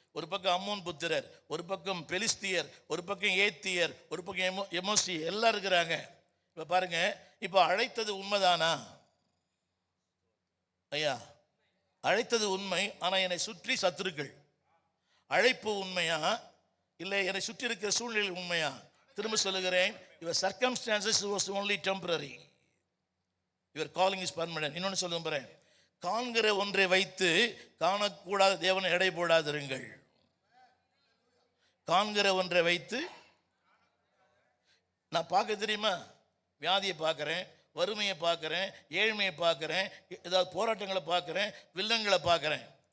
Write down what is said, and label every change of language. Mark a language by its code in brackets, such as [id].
[ta] ஒரு பக்கம் அம்மோன் புத்திரர், ஒரு பக்கம் பெலிஸ்தியர், ஒரு பக்கம் ஏத்தியர், ஒரு பக்கம் எமோசி, எல்லாம் இருக்கிறாங்க. இப்போ பாருங்க, இப்போ அழைத்தது உண்மைதானா ஐயா? அழைத்தது உண்மை, ஆனால் என்னை சுற்றி சத்துருக்கள். அழைப்பு உண்மையா இல்லை என்னை சுற்றி இருக்கிற சூழ்நிலை உண்மையா? திரும்ப சொல்லுகிறேன், [en] your circumstances was only temporary, your calling is permanent. [ta] இன்னொன்று சொல்லுங்க பாரு, காண்கிற ஒன்றை வைத்து காணக்கூடாத தேவனை எடை போடாதிருங்கள். காண்கிற ஒன்றை வைத்து நான் பார்க்க தெரியுமா? வியாதியை பார்க்குறேன், வறுமையை பார்க்குறேன், ஏழ்மையை பார்க்குறேன், ஏதாவது போராட்டங்களை பார்க்குறேன், வில்லங்களை பார்க்குறேன்.